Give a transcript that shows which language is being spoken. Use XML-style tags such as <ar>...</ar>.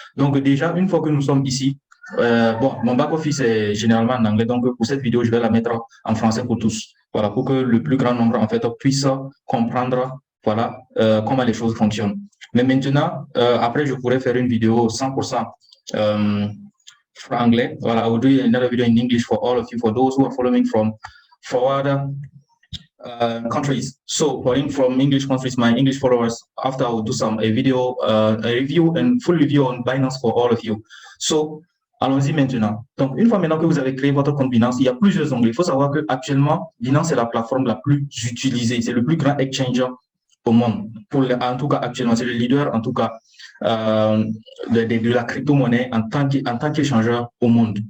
<fr>Donc déjà, une fois que nous sommes ici, mon back-office est généralement en anglais, donc pour cette vidéo, je vais la mettre en français pour tous. Voilà, pour que le plus grand nombre en fait puisse comprendre, voilà, comment les choses fonctionnent. Mais maintenant, après, je pourrais faire une vidéo 100% anglais.</fr> <en>Voilà, I will do another video in English for all of you, for those who are following from other countries. So, from English countries, my English followers, after I will do a video, a review and full review on Binance for all of you.</en> <fr>So, allons-y maintenant. Donc, une fois maintenant que vous avez créé votre compte Binance, il y a plusieurs onglets. Il faut savoir qu'actuellement, Binance est la plateforme la plus utilisée. C'est le plus grand exchanger au monde. En tout cas, actuellement, c'est le leader, en tout cas, de la crypto-monnaie en tant qu'échangeur au monde.</fr>